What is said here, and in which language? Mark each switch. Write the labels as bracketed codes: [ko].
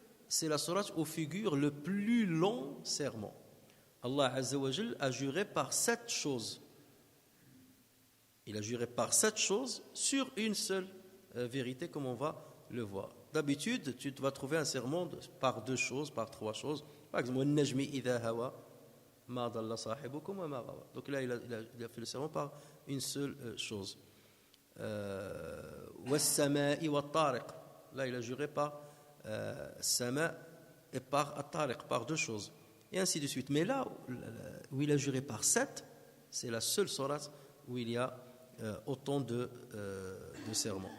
[fr] c'est la sourate où figure le plus long serment. Allah Azza wa Jal a juré par 7 choses. Il a juré par 7 choses sur une seule vérité, comme on va le voir. D'habitude, tu vas trouver un serment par 2 choses, par 3 choses. [ar] Par exemple, وَالنَّجْمِ إِذَا هَوَى مَا ضَلَّ صَاحِبُكُمْ وَمَا غَوَى. [fr] Donc là, il a fait le serment par une seule chose. [ar] وَالسَّمَاءِ وَالطَّارِقِ. [fr] Là, il a juré par Sama et par At-Tariq, par 2 choses. Et ainsi de suite. Mais là où il a juré par 7, c'est la seule sourate où il y a autant de serments.